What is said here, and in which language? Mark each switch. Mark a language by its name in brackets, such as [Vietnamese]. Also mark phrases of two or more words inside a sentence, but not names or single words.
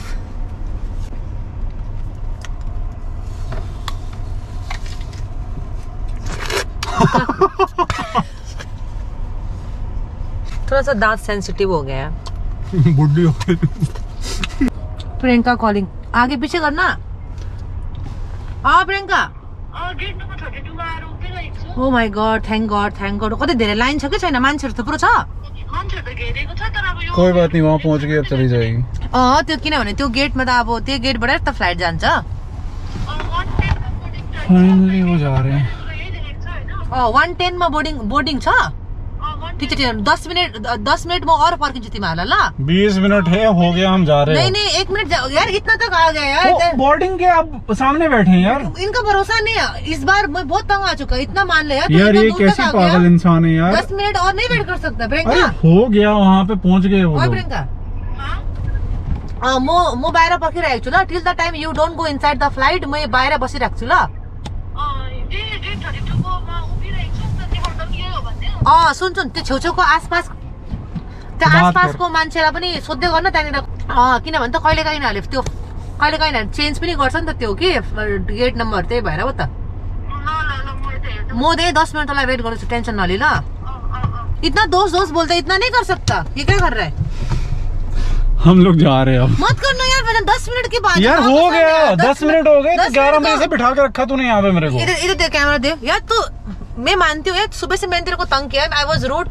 [Hindi] थोड़ा सा दांत सेंसिटिव हो गया है। बुड्ढी हो गई। प्रियंका कॉलिंग, आगे पीछे करना। [English] प्रियंका, oh my god, thank god thank god. [Nepali] कति धेरै लाइन छ कि छैन, मान्छेहरू थुप्रो छ? [Hindi] कोई बात नहीं, वहाँ पहुँच गई, अब चली जाएगी। [Nepali] त्यो किनभने त्यो गेटमा त अब त्यो गेटबाट त फ्लाइट जान्छ। [Hindi] फाइनली वो जा रहे हैं। [Nepali] 110 मा बोर्डिङ छ। ठिक छ, 10 मिनट म और पर्खिन्छु तिमीहरूलाई ल। [Hindi] 20 मिनट है, हो गया, हम जा रहे हैं। नहीं 1 मिनट यार, इतना तक आ गए यार। बोर्डिंग के आप सामने बैठे हैं यार। इनका भरोसा नहीं है, इस बार मैं बहुत तंग आ चुका, इतना मान ले यार। यार ये कैसी पागल इंसान है यार। 10 मिनट और नहीं वेट कर सकता अरे प्रियंका। हो गया, वहाँ पे पहुँच गए वो लोग। प्रियंका, [Nepali] म बाहिर पर्खिरहेको छु ल। [English] till the time you don't go inside the flight, [Nepali] म बाहिर बसिरहेको छु ल। सुन त्यो छेउछेउको आसपास, त्यो आसपासको मान्छेलाई पनि सोध्दै गर्न त्यहाँनिर। किनभने त कहिले काहीँ नहाले त्यो, कहिले काहीँ चेन्ज पनि गर्छ नि त त्यो कि गेट नम्बर, त्यही भएर हो त। म दे 10 मिनट तलाई वेट गर्छु, टेंशन नली ल। [Hindi] इतना दोस्त बोलते इतना नहीं कर सकता, ये क्या कर रहा है? हम लोग जा रहे हैं अब। मत करना यार, मैंने 10 मिनट की बात यार हो गया, 10 मिनट हो गए, 11 बजे से बिठा के रखा तूने यहाँ पे मेरे को। इधर दे कैमरा दे यार। तो मैं मानती हूँ सुबह से मैंने तेरे को तंग किया, [English] I was rude.